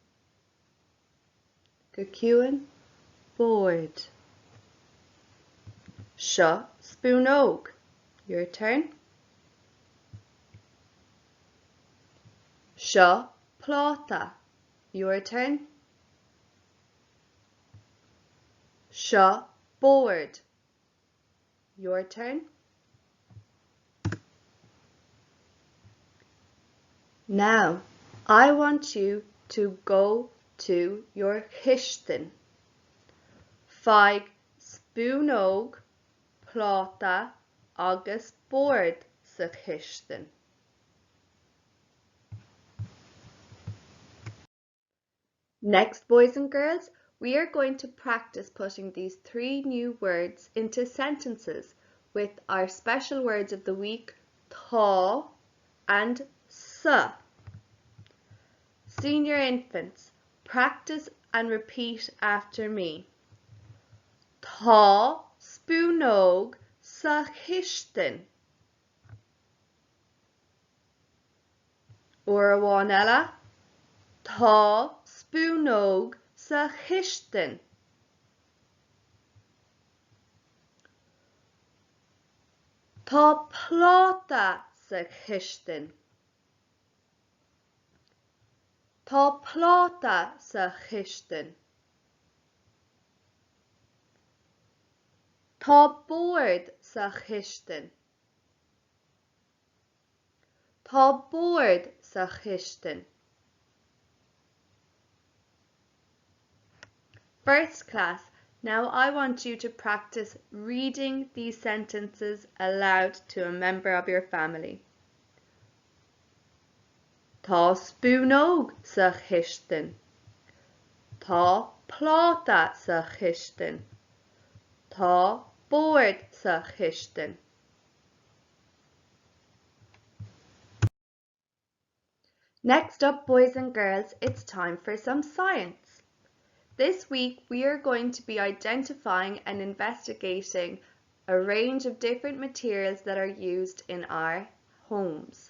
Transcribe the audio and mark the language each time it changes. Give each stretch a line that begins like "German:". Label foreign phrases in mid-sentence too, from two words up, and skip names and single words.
Irish: Gacuin. Board. Seo spúnog.
English: Your turn.
Irish: Seo pláta.
English: Your turn.
Irish: Seo board.
English: Your turn. Now, I want you to go to your kishtin.
Irish: Feig spúnog, pláta agus board sa kishtin.
English: Next, boys and girls, we are going to practice putting these 3 new words into sentences with our special words of the week, tá and sa. Senior infants, practice and repeat after me.
Irish: Tá spúnog sa chiste. Uair amháin eile, tá spúnog sa chiste. Tá pláta sa chiste. Tá pláta sa chiste. Tá bord sa chiste. Tá bord sa chiste.
English: First class, now I want you to practice reading these sentences aloud to a member of your family.
Irish: Tá spúnog sa chiste. Tá pláta sa chiste. Tá bord sa chiste.
English: Next up, boys and girls, it's time for some science. This week we are going to be identifying and investigating a range of different materials that are used in our homes.